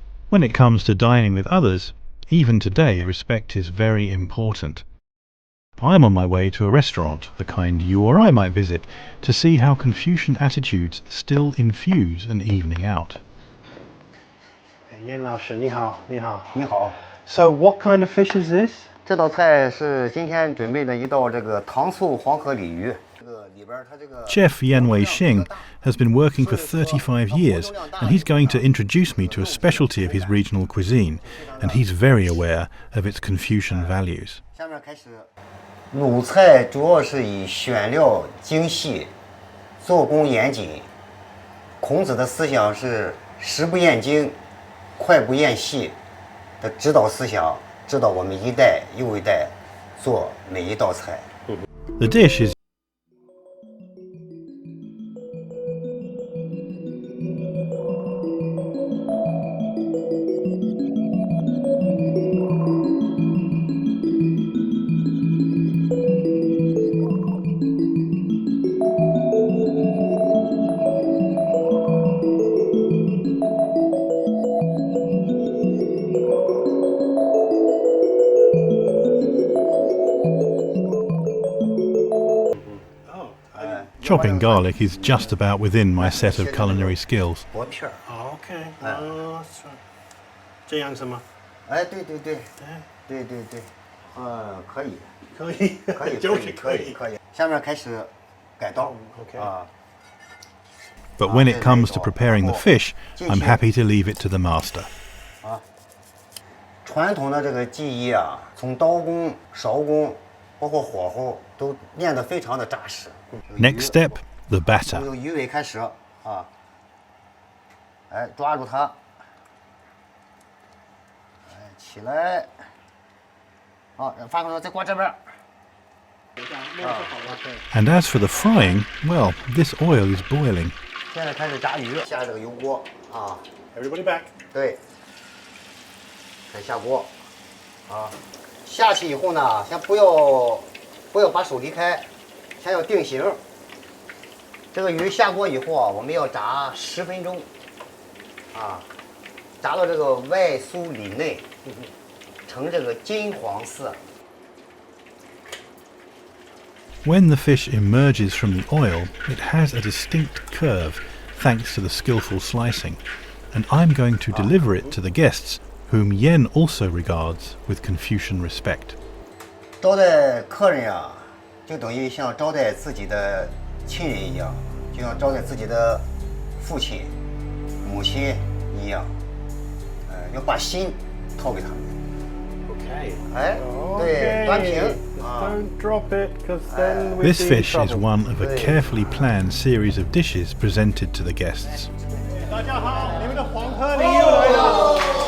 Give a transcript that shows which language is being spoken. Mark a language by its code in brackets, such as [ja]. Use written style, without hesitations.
[en] When it comes to dining with others, even today respect is very important. I'm on my way to a restaurant, the kind you or I might visit, to see how Confucian attitudes still infuse an evening out. [zh] Yan 老师，你好，你好，你好。 [en] So what kind of fish is this? [zh] 这道菜是今天准备的一道这个糖醋黄河鲤鱼。 [en] Chef Yan Wei-shing has been working for 35 years, and he's going to introduce me to a specialty of his regional cuisine, and he's very aware of its Confucian values. [zh] 下面开始，鲁菜主要是以选料精细、做工严谨。孔子的思想是食不厌精、脍不厌细的指导思想，指导我们一代又一代做每一道菜。 [en] The dish is Chopping garlic is just about within my set of culinary skills. [zh] 薄片儿。 [en] Oh, okay. Oh, that's right. [zh] 这样是吗？哎，对对对，对对对，可以，可以，可以，就是可以。可以。下面开始改刀。 [en] Okay. 啊。 But when it comes to preparing the fish, I'm happy to leave it to the master. [zh] 啊，传统的这个技艺啊，从刀工、勺工，包括火候，都练得非常的扎实。 [en] Next step, the batter. [zh] 从鱼尾开始啊，哎，抓住它，哎，起来，好，发过来，再过这边。 [en] And as for the frying, well, this oil is boiling. [zh] 现在开始炸鱼，下这个油锅啊。 [en] Everybody back. [zh] 对，再下锅，啊，下去以后呢，先不要把手离开，先要定型。这个鱼下锅以后啊，我们要炸10分钟，啊，炸到这个外酥里嫩，呈这个金黄色。 [en] When the fish emerges from the oil, it has a distinct curve, thanks to the skillful slicing, and I'm going to deliver it to the guests, whom Yan also regards with Confucian respect. [zh] 招待客人啊，就等于像招待自己的亲人一样，就像招待自己的父亲、母亲一样，要把心掏给他们。 [en] Okay. [zh] 哎，对，端平。 [en] Don't drop it, because then we'll This be in fish is trouble. one of a carefully planned series of dishes presented to the guests. [zh] 大家好，你们的黄河鲤又来了。